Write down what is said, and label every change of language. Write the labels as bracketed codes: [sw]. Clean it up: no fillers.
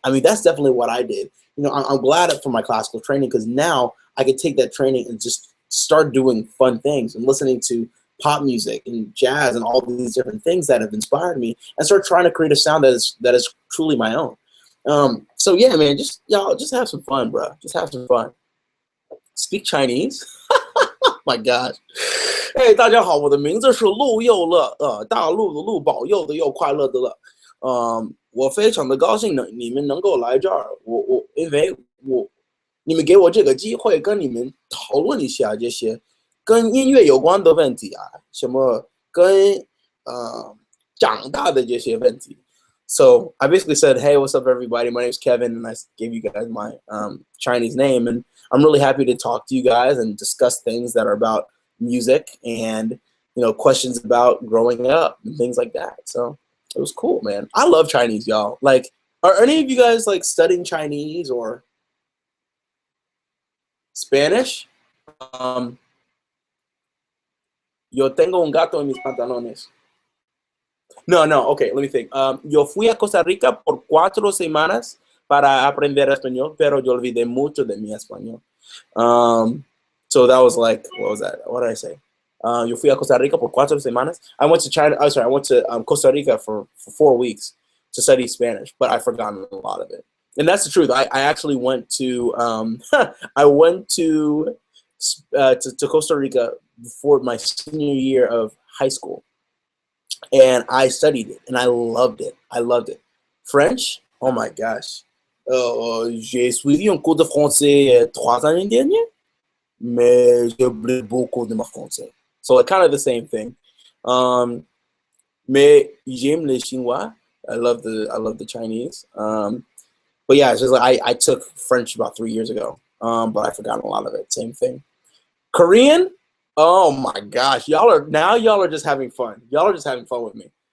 [en] I mean, that's definitely what I did. I'm glad for my classical training because now I can take that training and just start doing fun things and listening to pop music and jazz and all these different things that have inspired me and start trying to create a sound that is truly my own. So yeah, man, y'all just have some fun, bro. Just have some fun. Speak Chinese? Oh my gosh. [zh] 哎，大家好，我的名字是陆佑乐，大陆的陆，保佑的佑，快乐的乐。我非常的高兴你们能够来这儿，因为你们给我这个机会跟你们讨论一下这些跟音乐有关的问题啊，什么跟长大的这些问题。 [en] So I basically said, hey, what's up, everybody? My name is Kevin, and I gave you guys my Chinese name, and I'm really happy to talk to you guys and discuss things that are about music and questions about growing up and things like that. So it was cool, man. I love Chinese, y'all. Like, are any of you guys like studying Chinese or Spanish? [es] Yo tengo un gato en mis pantalones. [en] No, okay, let me think. [es] Yo fui a Costa Rica por 4 semanas para aprender español, pero yo olvidé mucho de mi español. [en] So that was like, what was that? What did I say? [es] Yo fui a Costa Rica por 4 semanas. [en] I went to Costa Rica for 4 weeks to study Spanish, but I've forgotten a lot of it. And that's the truth. I actually went to I went to Costa Rica before my senior year of high school, and I studied it, and I loved it. I loved it. French? Oh my gosh. [fr] J'ai suivi un cours de français 3 années dernières, mais j'ai oublié beaucoup de mon français. [en] So like kind of the same thing. [fr] Mais j'aime les Chinois. [en] I love the Chinese. But yeah, it's just like I took French about 3 years ago, but I've forgotten a lot of it. Same thing. Korean? Oh my gosh, y'all are just having fun. Y'all are just having fun with me.